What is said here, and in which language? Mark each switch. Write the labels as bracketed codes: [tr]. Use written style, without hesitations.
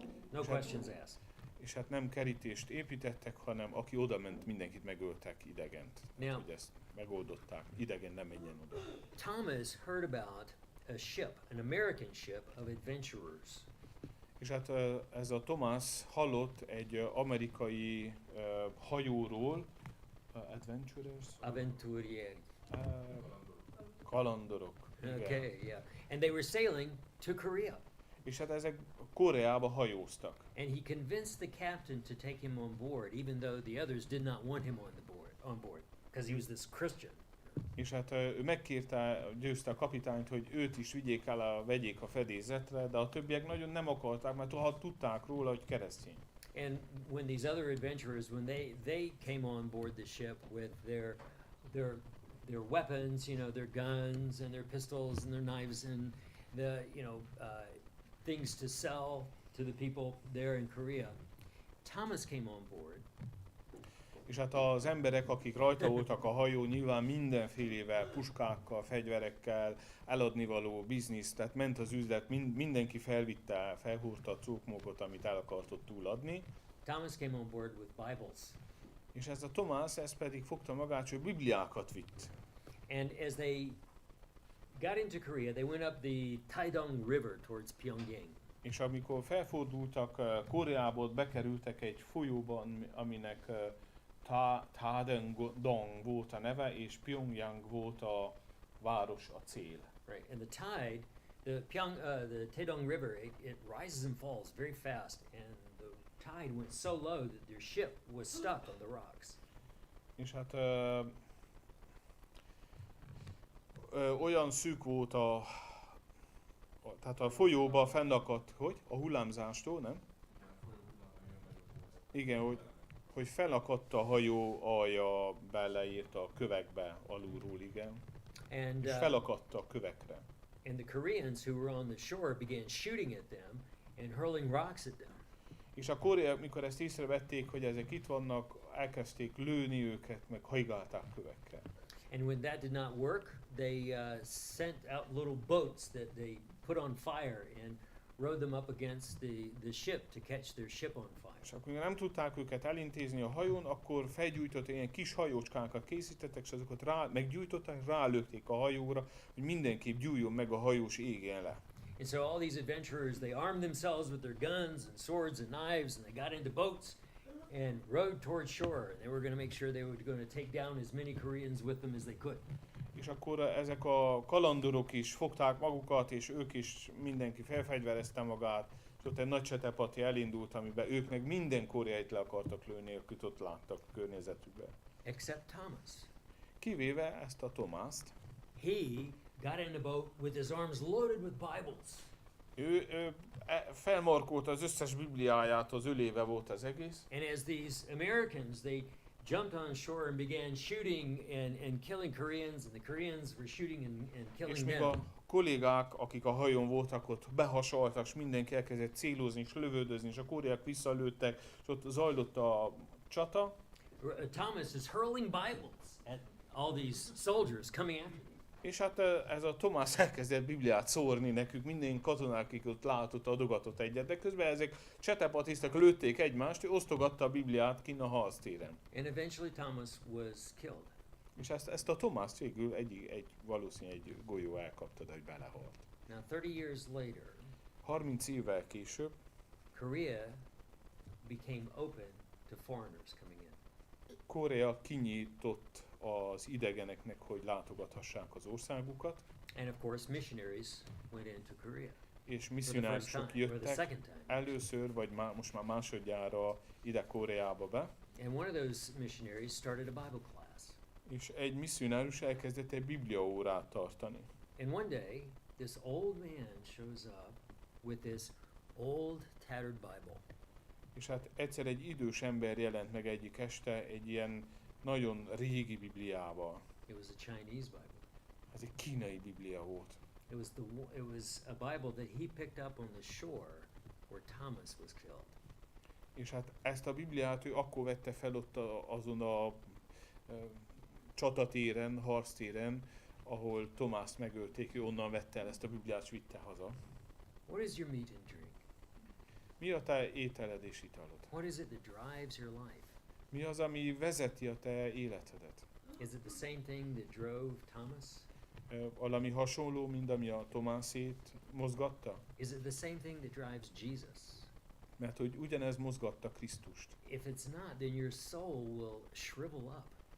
[en] No questions asked. [hu] És hát nem kerítést építettek, hanem aki oda ment, mindenkit megöltek, idegent. [en] Now- [hu] Hogy ezt megoldották, idegen nem menjen oda. [en] Thomas heard about a ship, an American ship of adventurers. [hu] És hát ez a Thomas hallott egy amerikai hajóról, [en] adventurers, [ro] Aventurieri. [hu] kalandorok. Igen. [en] Okay, yeah. And they were sailing to Korea. [hu] És hát ezek Koreába hajóztak. [en] And he convinced the captain to take him on board, even though the others did not want him on board, because he was this Christian. [hu] És hát ő megkérte, győzte a kapitányt, hogy őt is vegyék a fedélzetre, de a többiek nagyon nem akarták, mert tudták róla, hogy keresztény. [en] And when these other adventurers, when they came on board the ship with their weapons, you know, their guns and their pistols and their knives and the things to sell to the people there in Korea, Thomas came on board. [hu] És hát az emberek, akik rajta voltak a hajó, nyilván mindenfélevel, puskákkal, fegyverekkel, eladnivaló biznisz, tehát ment az üzlet, mindenki felhúrta a cukmókot, amit el akartott túladni. [en] Thomas came on board with Bibles. [hu] És ez a Tomás, ez pedig fogta magát, hogy Bibliákat vitt. [en] And as they got into Korea, they went up the Taedong River towards Pyongyang. [hu] És amikor felfordultak Koreából, bekerültek egy folyóban, aminek Taedong volt a neve, és Pyongyang volt a város, a cél. [en] Right, and the tide, the Taedong River, it rises and falls very fast, and the tide went so low that their ship was stuck on the rocks. [hu] És hát olyan szűk volt tehát a folyóba fennakadt, hogy? A hullámzástól, nem? Igen, hogy felakadt a hajó alja, beleírt a kövekbe alulról, igen. [en] And [hu] És felakadt a kövekre. [en] and the Koreans who were on the shore began shooting at them and hurling rocks at them. [hu] És a koreaiak, mikor ezt észrevették, hogy ezek itt vannak, elkezdték lőni őket, meg hajgálták kövekkel. [en] And when that did not work, they sent out little boats that they put on fire and rowed them up against the ship to catch their ship on fire. [hu] És akkor nem tudták őket elintézni a hajón, akkor felgyújtottak, ilyen kis hajócskákat készítettek, és azokat meggyújtották, rálökték a hajóra, hogy mindenképp gyújjon meg a hajós, égjen le. [en] And so all these adventurers, they armed themselves with their guns and swords and knives, and they got into boats and rowed towards shore. And they were going to make sure they were going to take down as many Koreans with them as they could. [hu] És akkor ezek a kalandorok is fogták magukat, és ők is, mindenki felfegyverezte magát, és ott egy nagy csetepati elindult, amiben ők meg minden koreait le akartak lőni, akit ott láttak a környezetükben. [en] Except Thomas. [hu] Kivéve ezt a Tomászt. [en] He got in the boat with his arms loaded with Bibles. [hu] Ő felmarkolta az összes Bibliáját, az ölébe volt az egész. [en] And as these Americans, they jumped on shore and began shooting and killing Koreans, and the Koreans were shooting and [hu] És [en] killing [hu] még [en] them. [hu] a kollégák, akik a hajón voltak, ott behasaltak, és mindenki elkezdett célozni és lövöldözni, és a koreaiak visszalőttek, és ott zajlott a csata. [en] Thomas is hurling Bibles at all these soldiers coming after him. [hu] És hát ez a Tomás elkezdett Bibliát szórni nekünk, minden katonák, akik ott látott, adogatott egyet, de közben ezek csetepatisztak lőtték egymást, ő osztogatta a Bibliát kinn a harctéren. [en] And eventually Thomas was killed. [hu] És ezt a Tomást végül valószínűleg egy golyó elkapta, de hogy belehalt. [en] Now 30 years later, [hu] 30 évvel később [en] Korea became open to foreigners coming in. [hu] Korea kinyitott az idegeneknek, hogy látogathassák az országukat, [en] And of course missionaries went into Korea. [hu] és [en] For the first time, [hu] misszionáriusok [en] or the [hu] jöttek [en] second time. [hu] először, vagy most már másodjára ide Koreába be, [en] And one of those missionaries started a Bible class. [hu] és egy misszionárius elkezdett egy bibliaórát tartani. [en] And one day, this old man shows up with this old tattered Bible. [hu] És hát egyszer egy idős ember jelent meg egyik este egy ilyen nagyon régi Bibliával. [en] It was a Chinese Bible. [hu] Ez egy kínai Biblia volt. [en] It was a Bible that he picked up on the shore where Thomas was killed. [hu] És hát ezt a Bibliát ő akkor vette fel ott azon a csatatéren, harctéren, ahol Tomást megölték, ő onnan vette el ezt a Bibliát, és vitte haza. [en] What is your meat and drink? [hu] Mi a te ételed és italod? [en] What is it that drives your life? [hu] Mi az, ami vezeti a te életedet? [en] Is it the same thing that drove Thomas? [hu] Valami hasonló, mint ami a Tomászét mozgatta? [en] Is it the same thing that drives Jesus? [hu] Mert hogy ugyanez mozgatta Krisztust. [en] If it's not, then your soul will shrivel up.